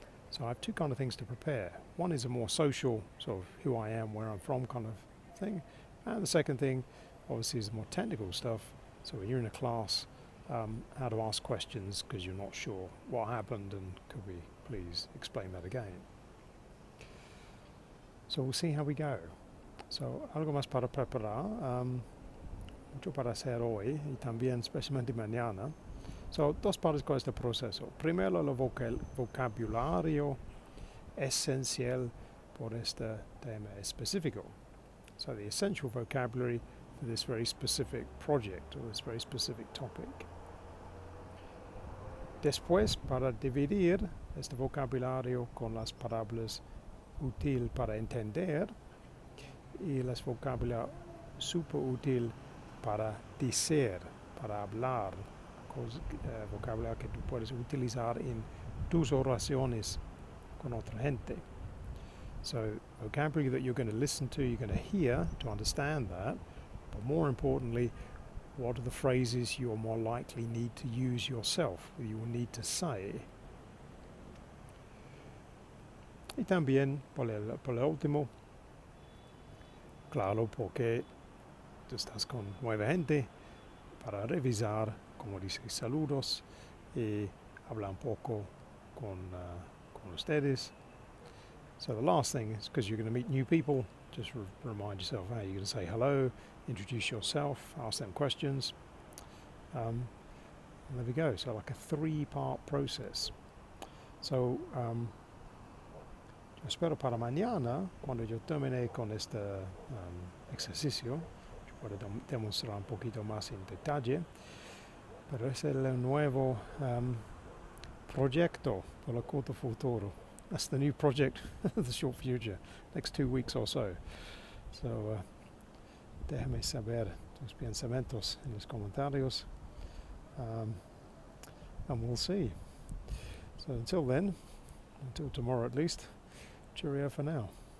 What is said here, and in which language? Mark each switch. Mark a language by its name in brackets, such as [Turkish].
[English] So I have two kind of things to prepare. One is a more social, sort of who I am, where I'm from kind of thing. And the second thing, obviously, is more technical stuff. So when you're in a class, how to ask questions because you're not sure what happened, and could we please explain that again? So we'll see how we go. [Spanish] So algo más para preparar, mucho para hacer hoy y también especialmente mañana. So dos partes con este proceso. Primero el vocabulario esencial por este tema específico. [English] So the essential vocabulary for this very specific project or this very specific topic. [Spanish] Después, para dividir este vocabulario con las palabras útil para entender y las vocabulario super útil para decir, para hablar, vocabulario que tú puedes utilizar en tus oraciones con otra gente. [English] So vocabulary that you're going to listen to, you're going to hear to understand that, but more importantly, what are the phrases you'll more likely need to use yourself, you will need to say. [Spanish] Y también, por el último, claro, porque tú estás con nueva gente para revisar, como dice, saludos y hablar un poco con ustedes. [English] So the last thing is, because you're going to meet new people, just remind yourself, hey, you're going to say hello, introduce yourself, ask them questions. And there we go. So like a 3-part process. [Spanish] So yo espero para mañana, cuando yo termine con este ejercicio, yo puedo demostrar un poquito más en detalle, pero es el nuevo proyecto por el corto futuro. [English] That's the new project of the short future, next 2 weeks or so. [Spanish] So déjame saber tus pensamientos en los comentarios, [English] and we'll see. So until then, until tomorrow at least, cheerio for now.